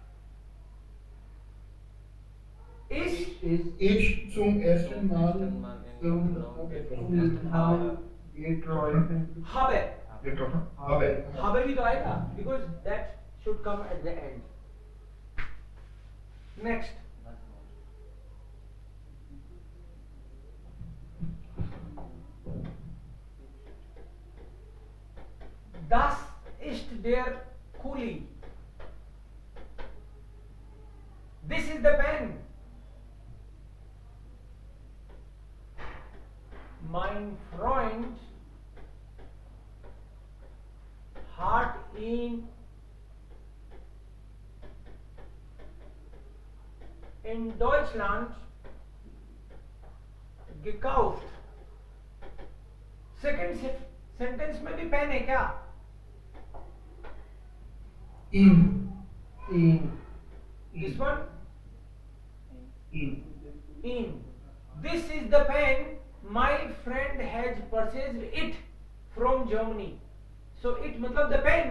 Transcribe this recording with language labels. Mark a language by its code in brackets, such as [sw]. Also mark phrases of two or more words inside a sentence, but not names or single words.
[de] Ich zum ersten Mal [en] habe [hi] भी तो आएगा [en] because that should come at the end. Next. [de] Das ist der Kuli. [en] This is the pen. [de] Mein Freund hat ihn in Deutschland gekauft. [en] second sentence [hi] में भी पेन है क्या. [en] in This one in this is the pen my friend has purchased it from Germany. So it मतलब the pen.